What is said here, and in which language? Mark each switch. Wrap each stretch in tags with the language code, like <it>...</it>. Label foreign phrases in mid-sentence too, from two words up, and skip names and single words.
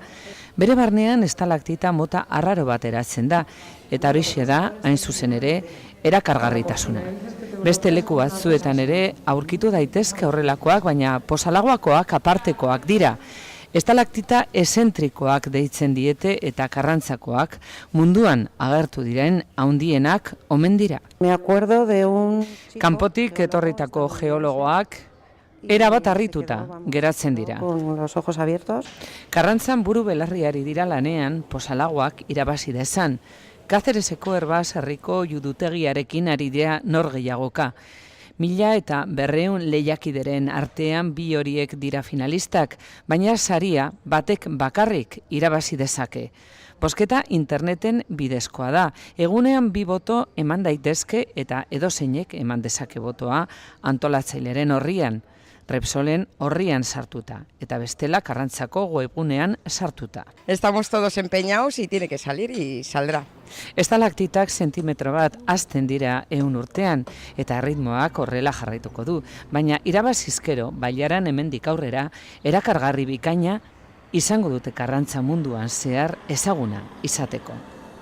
<eu>Bere barnean estalaktita mota arraro bat eratzen da, eta horixe da, hain zuzen ere, erakargarritasuna. Beste leku batzuetan ere aurkitu daitezke horrelakoak, baina posalagoakoak apartekoak dira. Estalaktita esentrikoak deitzen diete eta karrantzakoak munduan agertu diren handienak omen dira.</eu> <es>Me acuerdo de un</es> <eu>Kanpotik etorritako geologoak erabat harrituta geratzen dira.</eu> <es>con los ojos abiertos.</es> <eu>Karrantzan buru belarriari dira lanean posalagoak irabazi dezan. Kazereseko Erbas herriko judutegiarekin ari dira nor gehiagoka. 1200 lehiakideren artean bi horiek dira finalistak, baina saria batek bakarrik irabazi dezake. Bozketa interneten bidezkoa da. Egunean 2 boto eman daitezke eta edozeinek eman dezake botoa antolatzaileren orrian, Repsolen orrian sartuta, eta bestela Karrantzako webgunean sartuta.</eu> <es>Estamos todos empeñados y tiene que salir y saldrá.</es> <eu>Estalaktitak zentimetro bat hazten dira 100 urtean, eta erritmoak horrela jarraituko du, baina irabazizkero, bailaran hemendik aurrera, erakargarri bikaina izango dute Karrantza munduan zehar ezaguna izateko.</eu>